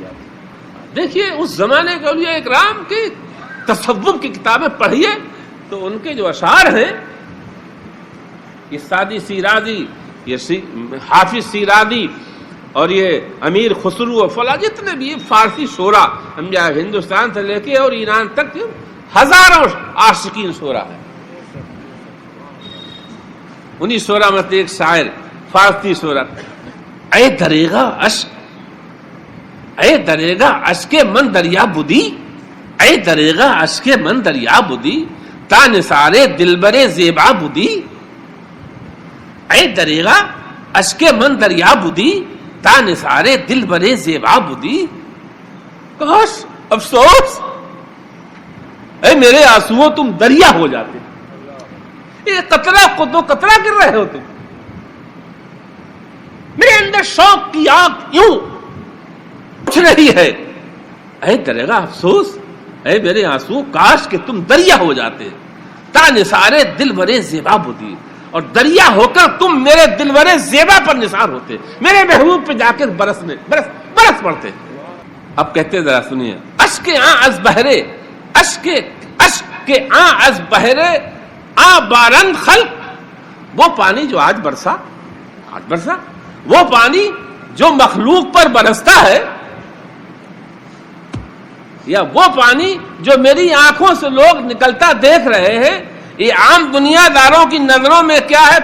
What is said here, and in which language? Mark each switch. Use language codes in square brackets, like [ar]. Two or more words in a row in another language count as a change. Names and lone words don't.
[ur] دیکھیے اس زمانے کے اولیاء اکرام کی تصوف کی کتابیں پڑھیے تو ان کے جو اشعار ہیں، یہ سعدی شیرازی، یہ حافظ شیرازی، اور یہ امیر خسرو اور فلاں جتنے بھی فارسی شعراء ہندوستان سے لے کے اور ایران تک ہزاروں عاشقین شعراء ہیں. انہی شعراء میں ایک شاعر فارسی شعراء، [fa] اے دریغا اشک، اے دریغا اشک من دریا بدی، اے دریغا اشک من دریا بدی، تا نثارے دلبر زیبا بدی، اے دریغا اشک من دریا بدی، تا نثارے دلبر زیبا بدی. [ur] کاش، افسوس، اے میرے آنسوؤں تم دریا ہو جاتے. یہ قطرہ کو دو قطرہ گر رہے ہو تم. میرے اندر شوق کی آگ یوں اٹھ رہی ہے. [fa] اے دریغا [ur] افسوس، اے میرے آنسو، کاش کہ تم دریا ہو جاتے. [fa] تا نثارے دلبر زیبا بدی، [ur] اور دریا ہو کر تم میرے دلبر زیبا پر نثار ہوتے، میرے محبوب پہ جا کر برس پڑتے. اب کہتے ذرا سنیے، [fa] اشک آں از بہرے، اشک آں از بہرے آ بارند خلق، [ur] وہ پانی جو آج برسا، وہ پانی جو مخلوق پر برستا ہے، یا وہ پانی جو میری آنکھوں سے لوگ نکلتا دیکھ رہے ہیں، یہ عام دنیا داروں کی نظروں میں کیا ہے؟